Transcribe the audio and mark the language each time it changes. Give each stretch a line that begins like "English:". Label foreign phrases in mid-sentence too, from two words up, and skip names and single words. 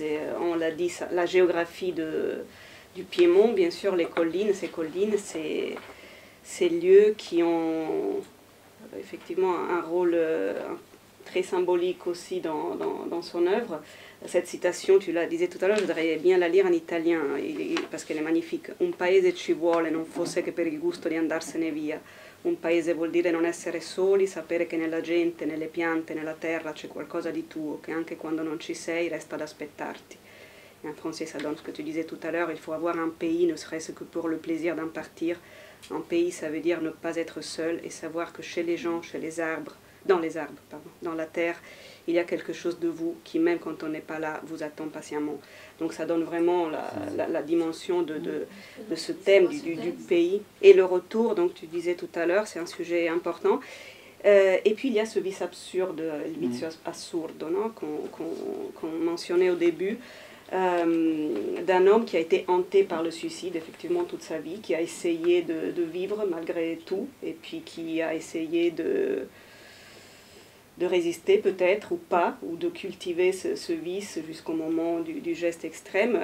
French: On l'a dit, la géographie du Piémont, bien sûr, les collines, ces lieux qui ont effectivement un rôle très symbolique aussi dans son œuvre. Cette citation, tu la disais tout à l'heure, je voudrais bien la lire en italien parce qu'elle est magnifique.
Italian: Un paese ci vuole, non fosse che per il gusto di andarsene via. Un paese vuol dire non essere soli, sapere che nella gente, nelle piante, nella terra c'è qualcosa di tuo, che anche quando non ci sei resta ad aspettarti.
French: Et en français, ça donne ce que tu disais tout à l'heure, il faut avoir un pays, ne serait-ce que pour le plaisir d'en partir. Un pays, ça veut dire ne pas être seul et savoir que chez les gens, dans la terre, il y a quelque chose de vous qui, même quand on n'est pas là, vous attend patiemment. Donc ça donne vraiment la dimension de ce thème du pays. Et le retour, donc tu disais tout à l'heure, c'est un sujet important. Et puis il y a ce vice absurde, le
Italian: vizio assurdo,
French: non, qu'on mentionnait au début, d'un homme qui a été hanté par le suicide, effectivement, toute sa vie, qui a essayé de vivre malgré tout, et puis qui a essayé de résister peut-être ou pas, ou de cultiver ce vice jusqu'au moment du geste extrême.